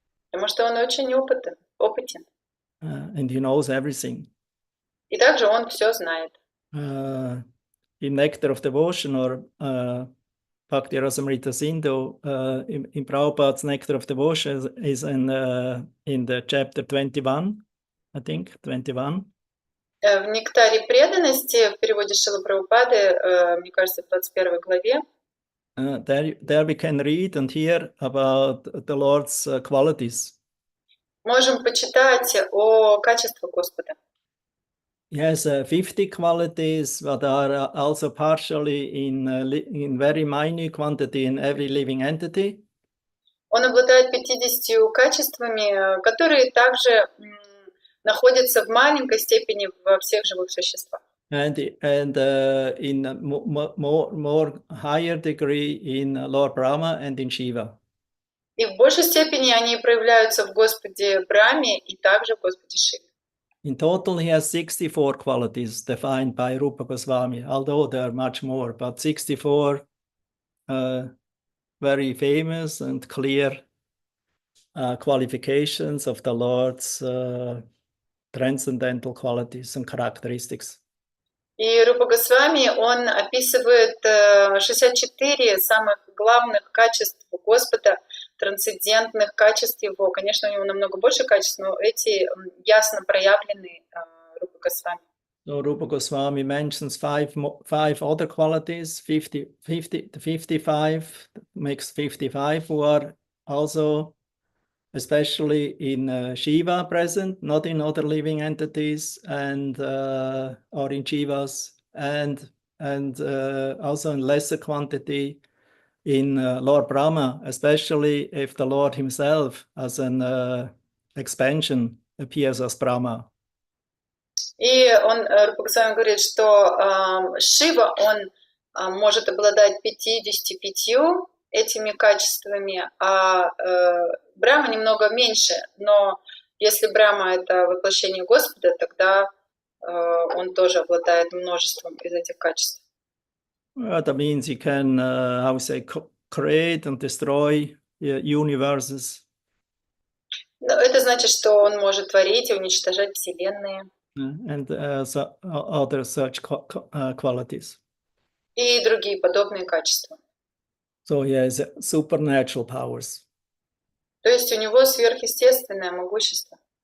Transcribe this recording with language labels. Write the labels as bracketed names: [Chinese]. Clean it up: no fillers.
[Russian] Потому что он очень опытен. [English] And he knows everything. [Russian] И также он все знает. [English] In Nectar of Devotion, or Bhakti Rasamrita Sindhu, in Prabhupada's Nectar of Devotion is in the chapter 21, I think, 21. [Russian] В «Нектаре преданности» в переводе Шрилы Прабхупады, мне кажется, в 21 главе, [English] there we can read and hear about the Lord's qualities. [Russian] можем почитать о качествах Господа. [English] He has 50 qualities that are also partially in very minute quantity in every living entity. [Russian] Он обладает 50 качествами, которые также находятся в маленькой степени во всех живых существах. [English] And in a more higher degree in Lord Brahma and in Shiva. [Russian] И в большей степени они проявляются в Господе Брахме и также в Господе Шиве. [English] In total, he has 64 qualities defined by Rupa Goswami, although there are much more, but 64 very famous and clear qualifications of the Lord's transcendental qualities and characteristics. [Russian] И Рупа Госвами, он описывает 64 самых главных качеств Господа, трансцендентных качеств Его. Конечно, у него намного больше качеств, но эти ясно проявлены Рупа Госвами. [English] So Rupa Goswami mentions five other qualities, 55, makes 55, who are also especially in Shiva present, not in other living entities, and or in Jivas, and also in lesser quantity in Lord Brahma, especially if the Lord himself as an expansion appears as Brahma. [Russian] И он, Рупа Госвами говорит, что Шива, он может обладать 55 этими качествами, а Брахма немного меньше, но если Брахма — это воплощение Господа, тогда он тоже обладает множеством из этих качеств. [English] That means he can, how we say, create and destroy universes. [Russian] Это значит, что он может творить и уничтожать вселенные. [English] And other such qualities. [Russian] И другие подобные качества. [English] So he has supernatural powers. [Russian] То есть у него сверхъестественное могущество.